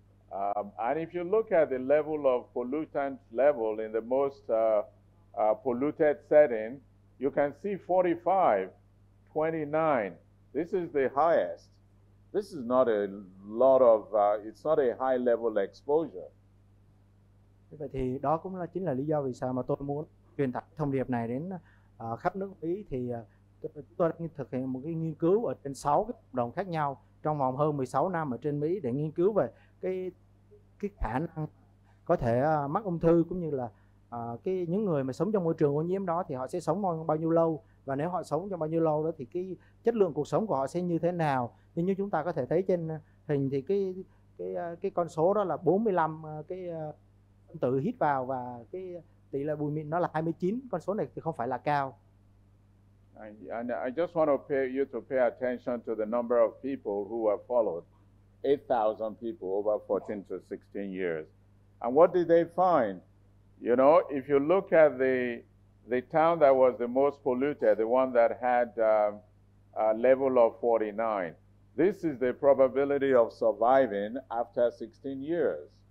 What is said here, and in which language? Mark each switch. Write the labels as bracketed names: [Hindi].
[English] And if you look at the level of pollutant level in the most polluted setting, you can see 45, 29. This is the highest. This is not a lot of, it's not a high level exposure. [Vietnamese] Vậy thì đó cũng chính là lý do vì sao mà tôi muốn truyền tải thông điệp này đến khắp nước Mỹ. Thì tôi đã thực hiện một cái nghiên cứu ở trên 6 cái cộng đồng khác nhau trong vòng hơn 16 năm ở trên Mỹ để nghiên cứu về cái khả năng có thể mắc ung thư, cũng như là những người mà sống trong môi trường ô nhiễm đó thì họ sẽ sống bao nhiêu lâu, và nếu họ sống trong bao nhiêu lâu đó thì cái chất lượng cuộc sống của họ sẽ như thế nào. Nhưng như chúng ta có thể thấy trên hình thì cái con số đó là 45 cái phân tử hít vào, và cái tỷ lệ bụi mịn nó là 29. Con số này thì không phải là cao. [English] And I just want you to pay attention to the number of people who have followed. 8,000 people over 14 to 16 years. And what did they find? If you look at the town that was the most polluted, the one that had a level of 49, this is the probability of surviving after 16 years.